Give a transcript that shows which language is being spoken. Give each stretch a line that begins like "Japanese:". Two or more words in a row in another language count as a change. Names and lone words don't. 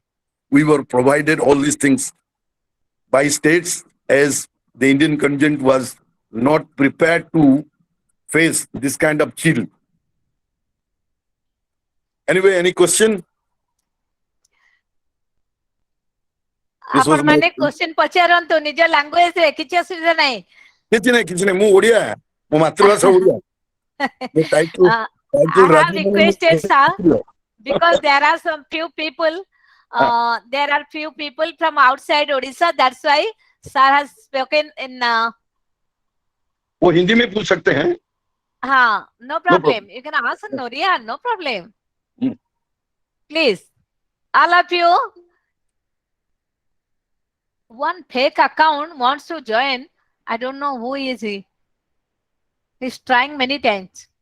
English: We were provided all these things by states, as the Indian contingent was not prepared to face this kind of chill. Anyway, any question? This was
Odia: ଆପଣ
English: my
Odia: ମାନେ କ୍ୱେଶ୍ଚନ ପଚାରନ୍ତୁ ନିଜ ଲାଙ୍ଗୁଏଜ ରେ, କିଛି ଅସୁବିଧା ନାହିଁ। କିଛି ନାହିଁ ମୁଁ ଓଡ଼ିଆ, ମୋ ମାତୃଭାଷା ଓଡ଼ିଆ। ମୋ title
English: I have ରାଜୁ requested sir
Odia: ମାନେ
English: because there are some few people, there are few people from outside Odisha. That's why sir has spoken in.
Hindi: वो हिंदी में पूछ सकते हैं। हाँ,
English: no problem. problem. You can ask in Oriya, no problem. Hmm. Please, all of you. One fake account wants to join. I don't know who is he. He's trying many times.